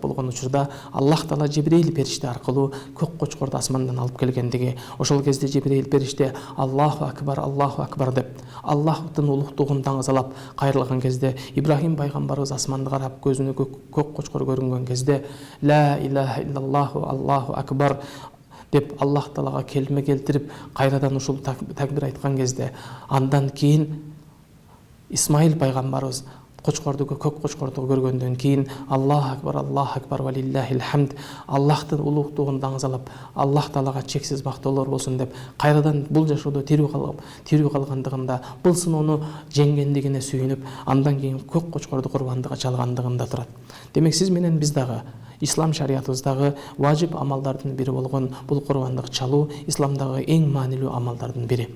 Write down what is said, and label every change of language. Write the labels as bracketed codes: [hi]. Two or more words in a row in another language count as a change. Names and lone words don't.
[ky] болгон учурда Аллах Таала Жибрейил периште аркылуу көк кочкорду асмандан алып келгендиги, ошол кезде Жибрейил периште [ar] الله أكبر [ky] деп Аллахтын улуктугун даңазалап кайрылган кезде Ибрахим пайгамбарыбыз асманды карап көзүнө көк кочкор көрүнгөн кезде [ar] لا إله إلا الله الله [ky] акбар деп Аллах Таалага келме келтирип кайрадан ушул такбир айткан кезде, андан кийин Исмаил пайгамбарыбыз көк кочкорду көргөндөн кийин [ar] الله أكبر ولله الحمد, [ky] Аллахтын улуктугун даңазалап Аллах Таалага чексиз мактоолор болсун деп кайрадан бул жашоодо тирүү калгандыгында, бул сыноону жеңгендигине сүйүнүп, андан кийин көк кочкорду курбандыкка чалгандыгында турат. Демек сиз менен биз дагы ислам шариятыбыздагы важип амалдардын бири болгон бул курбандык чалуу исламдагы эң маанилүү амалдардын бири.